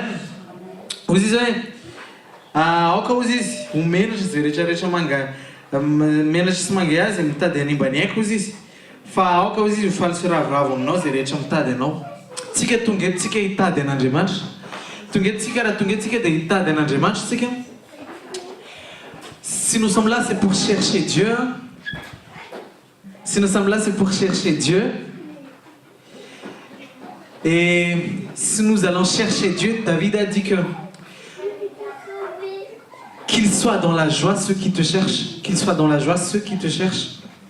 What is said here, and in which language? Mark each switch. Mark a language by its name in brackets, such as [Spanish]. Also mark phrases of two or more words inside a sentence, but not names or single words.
[Malagasy] Ozy izy hoe aoka ozy izy ho menatra izay rehetrarehetra menatra sy mangay azy mitady hanimba ny haiko ozy izy. Fa aoka ozy izy ho faly sy ravoravo aminao izay rehetra mitady anao. Tsika tonga eto hitady an'Andriamanitra. Tonga eto raha tonga eto dia hitady an'Andriamanitra tsika. [French] Si nous sommes là, c'est pour chercher Dieu. Si nous sommes là, c'est pour chercher Dieu. Et si nous allons chercher Dieu, David a dit que qu'il soit dans la joie ceux qui te cherchent, qu'il soit dans la joie ceux qui te cherchent.